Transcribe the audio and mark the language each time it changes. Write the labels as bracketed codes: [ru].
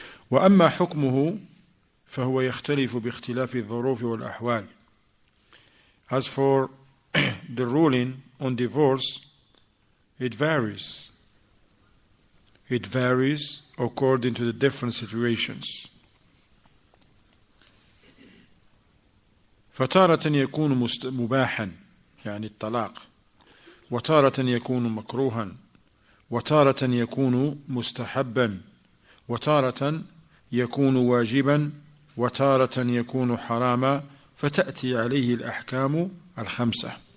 [ar] وأما حكمه فهو يختلف باختلاف الظروف والأحوال. [en] As for the ruling on divorce, it varies. It varies according to the different situations. [ar] فتارة يكون مباحا يعني الطلاق، وتارة يكون مكروها، وتارة يكون مستحبا، وتارة يكون واجبا، وتارة يكون حراما، فتأتي عليه الأحكام الخمسة.